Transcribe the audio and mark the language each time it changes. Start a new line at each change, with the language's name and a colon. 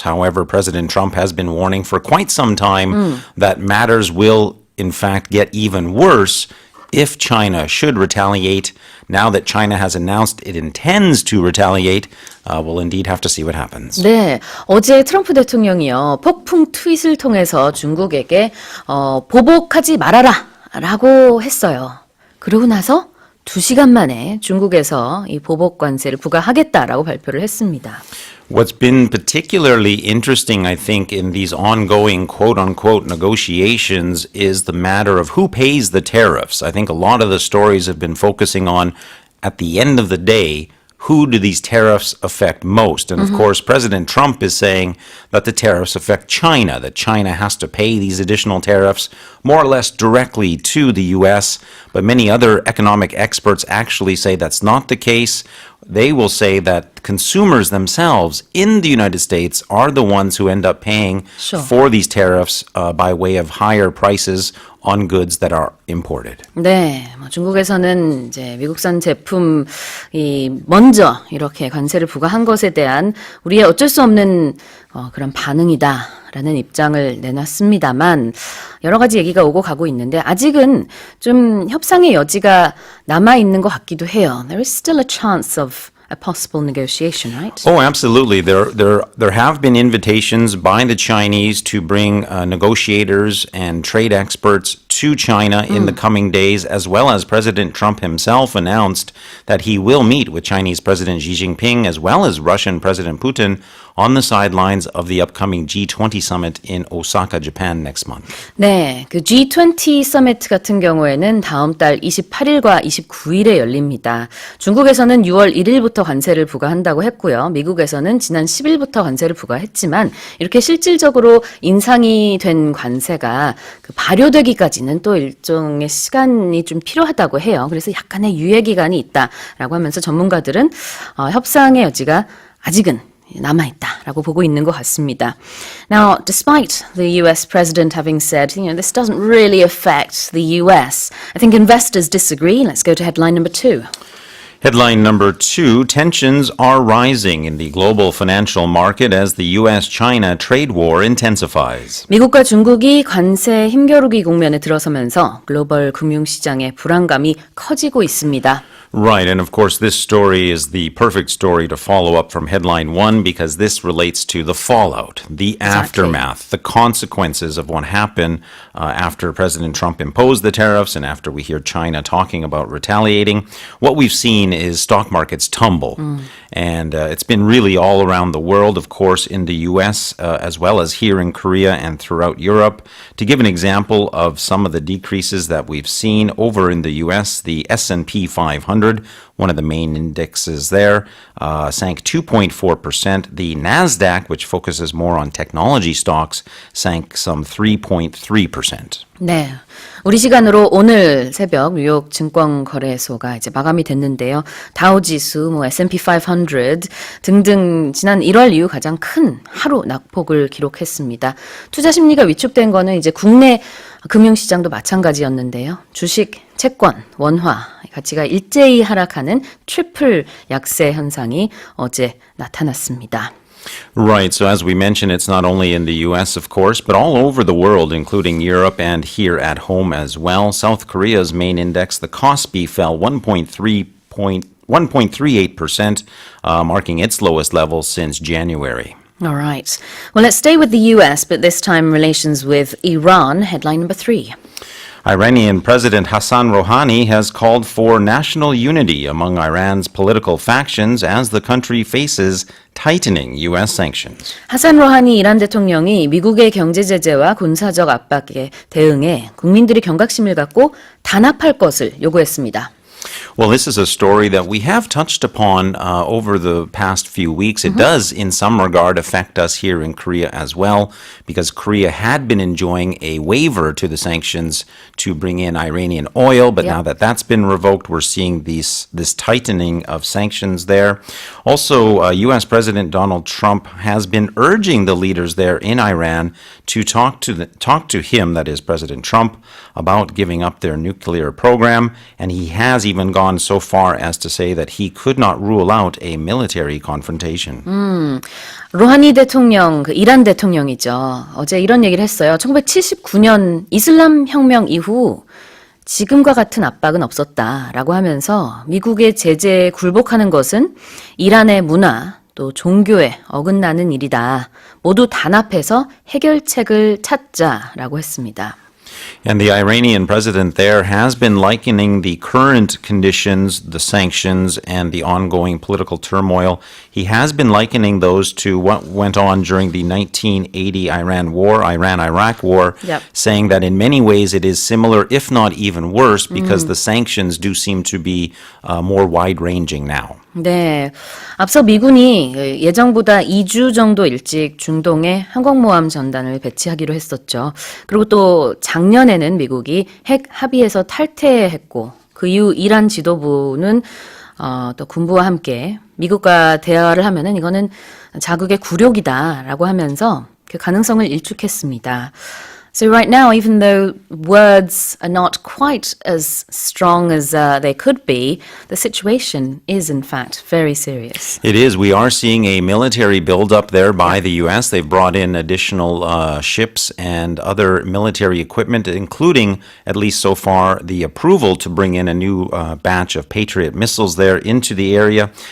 English: However, President Trump has been warning for quite some time that matters will, in fact, get even worse if China should retaliate. Now that China has announced it intends to retaliate, we'll indeed have to see what happens.
Korean: 네, 어제 트럼프 대통령이요, 폭풍 트윗을 통해서 중국에게 보복하지 말아라 라고 했어요. 그러고 나서 2시간 만에 중국에서 이 보복 관세를 부과하겠다라고 발표를 했습니다.
English: What's been particularly interesting, I think, in these ongoing quote-unquote negotiations is the matter of who pays the tariffs. I think a lot of the stories have been focusing on, at the end of the day, who do these tariffs affect most? And of course, President Trump is saying that the tariffs affect China, that China has to pay these additional tariffs more or less directly to the U.S. But many other economic experts actually say that's not the case. They will say that consumers themselves in the United States are the ones who end up paying for these tariffs by way of higher prices on goods that are imported.
Korean: 네, 중국에서는 이제 미국산 제품이 먼저 이렇게 관세를 부과한 것에 대한 우리의 어쩔 수 없는 그런 반응이다라는 입장을 내놨습니다만 여러 가지 얘기가 오고 가고 있는데 아직은 좀 협상의 여지가 남아 있는 것 같기도 해요.
English: There is still a chance of a possible negotiation, right? Oh, absolutely. There have been invitations by the Chinese to bring negotiators and trade experts to China in the coming days, as well as President Trump himself announced that he will meet with Chinese President Xi Jinping as well as Russian President Putin on the sidelines of the upcoming G20 summit in Osaka, Japan next month.
Korean: 네, 그 G20 서미트 같은 경우에는 다음 달 28일과 29일에 열립니다. 중국에서는 6월 1일부터 관세를 부과한다고 했고요. 미국에서는 지난 10일부터 관세를 부과했지만 이렇게 실질적으로 인상이 된 관세가 그 발효되기까지는 또 일종의 시간이 좀 필요하다고 해요. 그래서 약간의 유예 기간이 있다라고 하면서 전문가들은 협상의 여지가 아직은 남아있다라고 보고 있는 것 같습니다.
English: Now, despite the US president having said, this doesn't really affect the US, I think investors disagree. Let's go to headline number 2. Headline number 2, tensions are rising in the global financial market as the U.S.-China trade war intensifies.
Korean: 미국과 중국이 관세 힘겨루기 국면에 들어서면서 글로벌 금융시장의 불안감이 커지고 있습니다.
English: Right, and of course this story is the perfect story to follow up from headline 1 because this relates to the fallout, the aftermath, the consequences of what happened after President Trump imposed the tariffs and after we hear China talking about retaliating. What we've seen is stock markets tumble. And it's been really all around the world, of course, in the U.S. As well as here in Korea and throughout Europe. To give an example of some of the decreases that we've seen over in the U.S., the S&P 500, one of the main indexes there, sank 2.4%. The NASDAQ, which focuses more on technology stocks, sank some 3.3%.
Korean: 네, 우리 시간으로 오늘 새벽 뉴욕 증권거래소가 이제 마감이 됐는데요. 다우지수, S&P 500 등등 지난 1월 이후 가장 큰 하루 낙폭을 기록했습니다. 투자 심리가 위축된 거는 이제 국내 금융시장도 마찬가지였는데요. 주식, 채권, 원화 가치가 일제히 하락하는 트리플 약세 현상이 어제 나타났습니다.
English: Right. So as we mentioned, it's not only in the U.S., of course, but all over the world, including Europe and here at home as well. South Korea's main index, the Kospi, fell 1.38%, marking its lowest level since January. All right. Well, let's stay with the US, but this time relations with Iran. Headline number 3. Iranian President Hassan Rouhani has called for national unity among Iran's political factions as the country faces tightening U.S. sanctions.
Korean: 하산 로하니 이란 대통령이 미국의 경제 제재와 군사적 압박에 대응해 국민들이 경각심을 갖고 단합할 것을 요구했습니다.
English: Well, this is a story that we have touched upon over the past few weeks. It does, in some regard, affect us here in Korea as well, because Korea had been enjoying a waiver to the sanctions to bring in Iranian oil, but now that that's been revoked, we're seeing this tightening of sanctions there. Also, U.S. President Donald Trump has been urging the leaders there in Iran to talk to him, that is President Trump, about giving up their nuclear program, and he has even gone so far as to say that he could not rule out a military confrontation.
Korean: 로하니 대통령, 이란 대통령이죠. 어제 이런 얘기를 했어요. 1979년 이슬람 혁명 이후 지금과 같은 압박은 없었다라고 하면서 미국의 제재에 굴복하는 것은 이란의 문화, 또 종교에 어긋나는 일이다. 모두 단합해서 해결책을 찾자라고 했습니다.
English: And the Iranian president there has been likening the current conditions, the sanctions, and the ongoing political turmoil. He has been likening those to what went on during the 1980 Iran-Iraq war, saying that in many ways it is similar, if not even worse, because the sanctions do seem to be more wide-ranging now.
Korean: 네, 앞서 미군이 예정보다 2주 정도 일찍 중동에 항공모함 전단을 배치하기로 했었죠. 그리고 또 작년에는 미국이 핵 합의에서 탈퇴했고 그 이후 이란 지도부는 또 군부와 함께 미국과 대화를 하면은 이거는 자국의 굴욕이다라고 하면서 그 가능성을 일축했습니다.
English: So right now, even though words are not quite as strong as they could be, the situation is in fact very serious. It is. We are seeing a military buildup there by the U.S. They've brought in additional ships and other military equipment, including, at least so far, the approval to bring in a new batch of Patriot missiles there into the area.